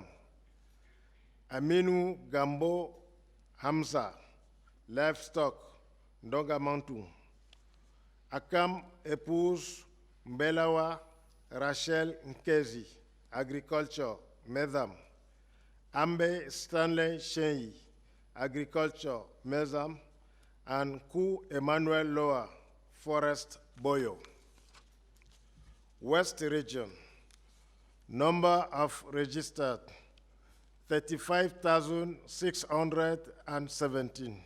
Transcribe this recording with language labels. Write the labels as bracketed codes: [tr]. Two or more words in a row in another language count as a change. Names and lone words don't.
[en] Aminu Gambo Hamza, livestock, Ndongamantu. Akam épouse Mbelawa Rachel Nkezi, agriculture, Medam. Ambe Stanley Shenyi, agriculture, Medam. And Ku Emmanuel Loa, forest, Boyo. West region, number of registered, 35,617.